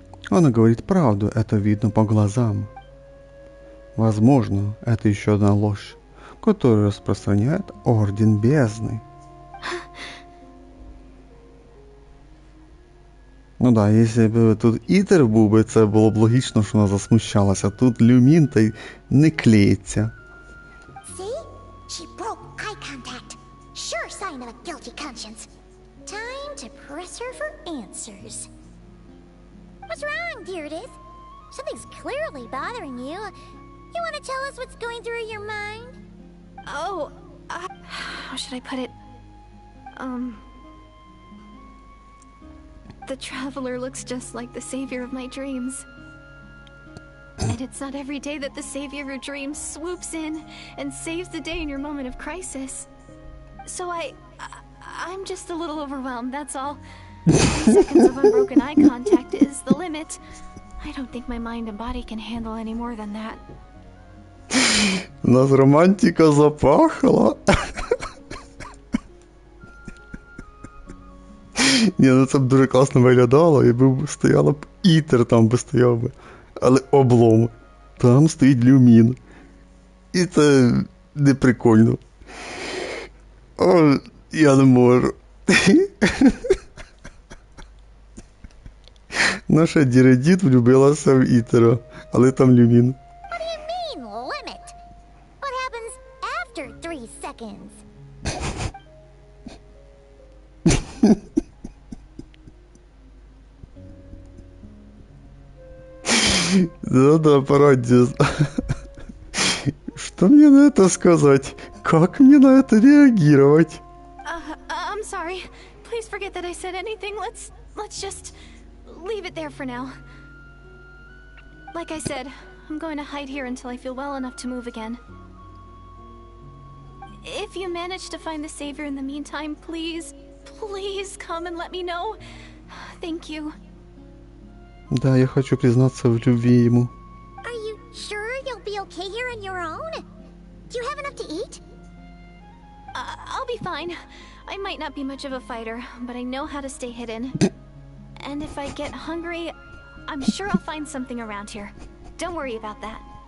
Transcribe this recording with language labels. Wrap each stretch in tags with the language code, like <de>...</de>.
<ru>Она говорит правду, это видно по глазам. Возможно, это еще одна ложь, которую распространяет Орден Бездны.</ru> <uk>Ну да, якщо б тут Ітер був би, це було б логічно, що вона засмущалася. Тут Люмін та й не клеїться.</uk> <en>See? She broke eye contact. Sure sign of a guilty conscience. Time to press her for answers. What's wrong, Deirdre? Something's clearly bothering you. You want to tell us what's going through your mind? Oh, how should I put it? The Traveler looks just like the Savior of my dreams. And it's not every day that the Savior of your dreams swoops in and saves the day in your moment of crisis. So I'm just a little overwhelmed, that's all. 10 seconds of unbroken eye contact is the limit. I don't think my mind and body can handle any more than that.</en> <ru>У нас романтика запахла.</ru> <uk>Ні, ну це б дуже класно виглядало, якби стояла б Ітер там би стояв би. Але облом. Там стоїть Люмін. І це не прикольно. О, я не можу. Наша Діредіт влюбилася в Ітера, але там Люмін.</uk> <en>What do you mean, limit? What happens after 3 seconds?</en> <ru>Да-да, пародия. Что мне на это сказать? Как мне на это реагировать?</ru> <en>I'm sorry. Please forget that I said anything. Let's just leave it there for now. Like I said, I'm going to hide here until I feel well enough to move again. If you manage to find the Savior in the meantime, please come and let me know. Thank you.</en> <ru>Да, я хочу признаться в любви ему.</ru> <en>Are you sure you'll be okay here on your own? Do you have enough to eat? I'll be fine. I might not be much of a fighter, but I know how to stay hidden. And if I get hungry, I'm sure I'll find something around here. Don't worry about that.</en>